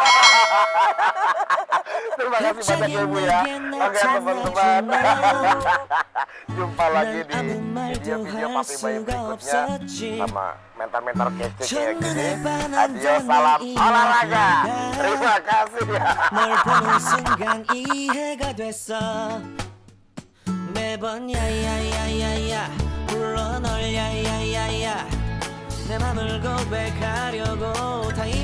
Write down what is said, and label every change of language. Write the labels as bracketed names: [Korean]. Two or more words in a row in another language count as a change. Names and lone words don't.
[Indonesian] Terima kasih banyak ya Ibu ya. Oke teman-teman. Jumpa lagi di video-video Papi Bayu berikutnya sama mentor-mentor kece kayak gini. Adio, salam olahraga. Terima kasih ya. [Korean] 널 보는 순간 이해가 됐어 매번 야야야야야 불러 널 야야야야 내 맘을 고백하려고